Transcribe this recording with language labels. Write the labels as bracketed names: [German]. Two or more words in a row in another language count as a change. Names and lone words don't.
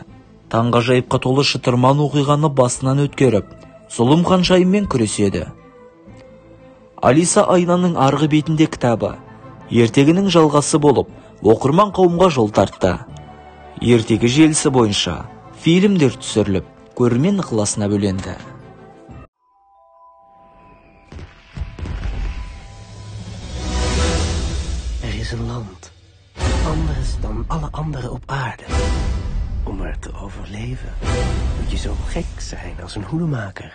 [Kazakh] Таңғажайыпқа толы шытырман оқиғаны басынан өткеріп, зұлым ханшайыммен күреседі. Алиса айнаның арғы бетінде кітабы ертегінің жалғасы болып, оқырман қауымға жол тартты. Ертегі желісі бойынша фильмдер түсіріліп, көрермен ықыласына бөленді. [Dutch] Er is een land, anders dan alle anderen op aarde. Om er te overleven moet je zo gek zijn als een hoedemaker.